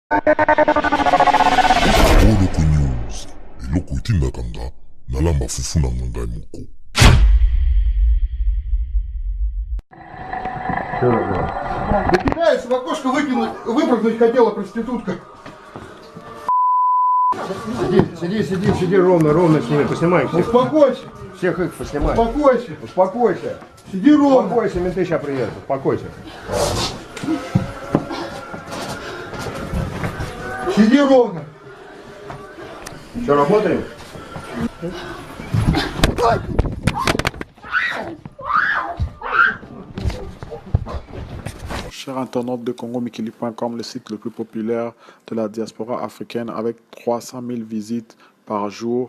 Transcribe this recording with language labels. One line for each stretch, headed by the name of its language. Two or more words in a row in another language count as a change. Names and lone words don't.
Lingala: Oloko News, eloko etindakanga nala mafufu na ngai moko.
Russian: Да кидается, в окошко выпрыгнуть хотела проститутка. Сиди ровно с ними, поснимай всех. Успокойся, Всех их поснимай. успокойся, Успокойся. сиди ровно. Успокойся, менты сейчас приедут. Успокойся. Сиди ровно. Что, работаем?
French: Chers internautes de CongoMikili.com, le site le plus populaire de la diaspora africaine avec 300 000 visites par jour.